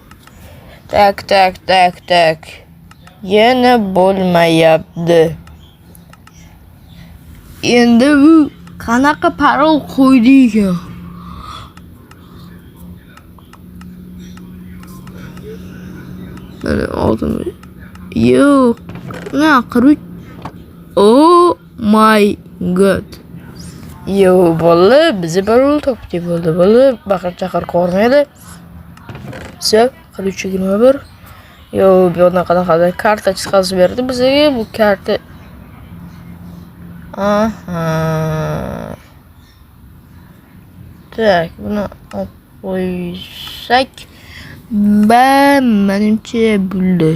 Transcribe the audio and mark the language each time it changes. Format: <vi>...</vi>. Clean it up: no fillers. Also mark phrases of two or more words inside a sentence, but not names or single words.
<uz>Tak. Yana bo'lmayapti. Endi bu qanaqa parol qo'ydik? Mana oldim. Yo'q. Na qirib.</uz> <en>Oh my god.</en> <uz>Yo bola, bizi parol topdi bo'ldi. Bola baqir chaqir qo'rmaydi. Sep, 321. Yo, bu yoqdan qanaqa karta chiqarib berdi bizga. Bu karta tak, buni olib qo'ysak menimcha bo'ldi.</uz>